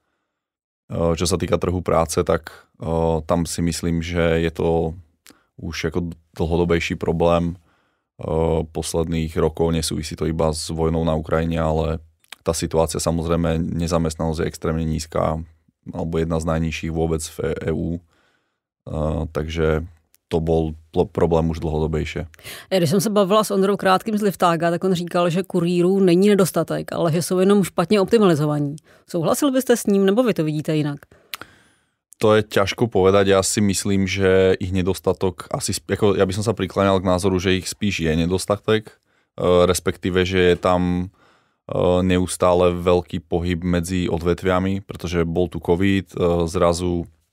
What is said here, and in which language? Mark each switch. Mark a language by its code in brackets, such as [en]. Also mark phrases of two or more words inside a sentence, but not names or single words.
[sk] Čo sa týka trhu práce, tak tam si myslím, že je to už ako dlhodobejší problém posledných rokov. Nesúvisí to iba s vojnou na Ukrajine, ale tá situácia, samozrejme, nezamestnanosť je extrémne nízka, alebo jedna z najnižších vôbec v EÚ. Takže to bol problém už dlhodobejšie. [cs] Když jsem se bavila s Ondrou Krátkým z Liftága, tak on říkal, že kurýrů není nedostatek, ale že jsou jenom špatně optimalizovaní. Souhlasil byste s ním, nebo vy to vidíte jinak? [sk] To je ťažko povedať. Ja si myslím, že ich nedostatok, ja by som sa prikláňal k názoru, že ich [cs] spíš je nedostatek, [sk] respektíve, že je tam neustále veľký pohyb medzi odvetviami, pretože bol tu COVID, zrazu